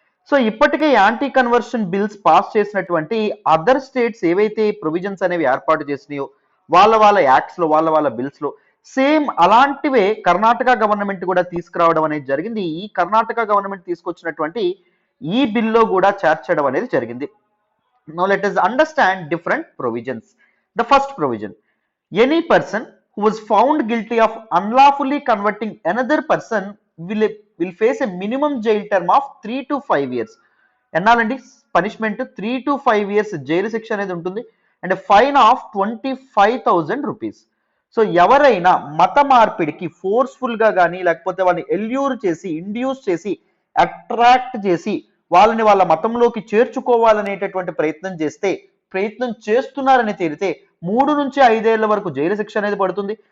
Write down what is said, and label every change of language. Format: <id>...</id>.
<te>So ఇప్పటికే anti conversion bills pass చేసినటువంటి other states ఏవైతే ప్రొవిజన్స్ అనేవి ఏర్పాటు చేసినాయో వాళ్ళ యాక్ట్స్ లో, వాళ్ళ బిల్స్ లో సేమ్ అలాంటివే కర్ణాటక గవర్నమెంట్ కూడా తీసుకురావడం అనేది జరిగింది. ఈ కర్ణాటక గవర్నమెంట్ తీసుకొచ్చినటువంటి ఈ బిల్లో కూడా చేర్చడం అనేది జరిగింది.</te> <en>Now let us understand different provisions. The first provision, any person who was found guilty of unlawfully converting another person will face a minimum jail term of 3 to 5 years.</en> <te>ఎన్నాలండి punishment?</te> <en>3 to 5 years</en> <te>jail శిక్ష అనేది ఉంటుంది.</te> <en>And fine of 25,000 rupees.</en> <te>So ఎవరైనా మత మార్పిడికి forceful గా కానీ లేకపోతే వాళ్ళని ఎల్యూర్ చేసి, ఇండ్యూస్ చేసి, అట్రాక్ట్ చేసి వాళ్ళని వాళ్ళ మతంలోకి చేర్చుకోవాలనేటటువంటి ప్రయత్నం చేస్తున్నారని తేలితే 3 నుంచి 5 ఏళ్ల వరకు జైలు శిక్ష అనేది పడుతుంది.</te>